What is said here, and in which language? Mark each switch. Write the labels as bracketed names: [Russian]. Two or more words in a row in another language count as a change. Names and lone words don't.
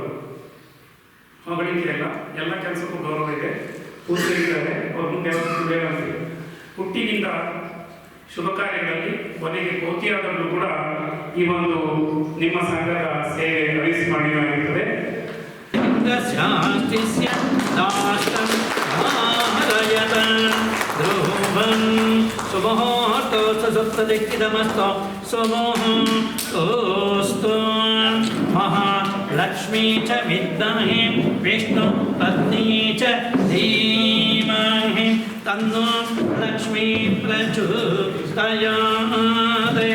[Kannada] ಹೊಗಳಿಕೆಯಲ್ಲ, ಎಲ್ಲ ಕೆಲಸಕ್ಕೂ ಗೌರವ ಇದೆ. ಪೂಜೆಗಳಿದ್ದಾರೆ, ಅವ್ರ ಮುಂದೆ ಯಾವತ್ತೂ ಹುಟ್ಟಿನಿಂದ ಶುಭ ಕಾರ್ಯಗಳಲ್ಲಿ ಕೊನೆಗೆ ಕೋತಿಯಾದಲ್ಲೂ ಕೂಡ ಈ ಒಂದು ನಿಮ್ಮ ಸಂಘದ ಸೇವೆ ಅವಿಸ್ಮರಣೀಯವಾಗಿರುತ್ತದೆ. [Sanskrit] महालक्ष्मी च विद्महे विष्णु पत्नी च धीमहि तन्नो लक्ष्मी प्रचोदयात्.